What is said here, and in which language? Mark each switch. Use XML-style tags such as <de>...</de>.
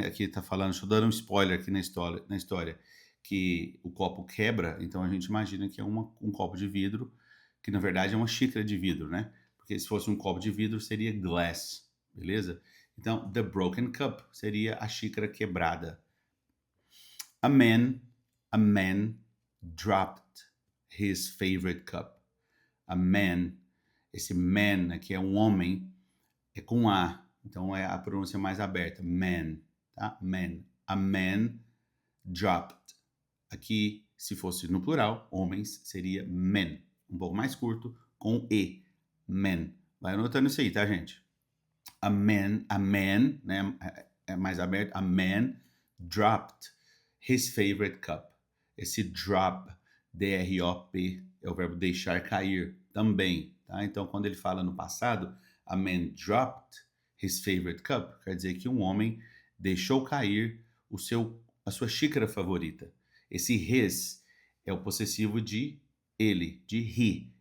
<pt>Aqui está falando, estou dando um spoiler aqui na história, que o copo quebra, então a gente imagina que é um copo de vidro, que na verdade é uma xícara de vidro, né? Porque se fosse um copo de vidro seria glass, beleza? Então,</pt> <en>the broken cup</en> <pt>seria a xícara quebrada.</pt> <en>A man dropped his favorite cup. A man,</en> <pt>esse man aqui é um homem, é com A, então é a pronúncia mais aberta, man, tá? Man.</pt> <en>A man dropped.</en> <pt>Aqui, se fosse no plural, homens, seria men. Um pouco mais curto, com E. Men. Vai anotando isso aí, tá, gente?</pt> <en>A man,</en> <pt>né? É mais aberto.</pt> <en>A man dropped his favorite cup.</en> <pt>Esse drop, D-R-O-P, é o verbo deixar cair também, tá? Então, quando ele fala no passado,</pt> <en>a man dropped his favorite cup,</en> <pt>quer dizer que um homem deixou cair a sua xícara favorita. Esse his é o possessivo de ele, de he.</pt>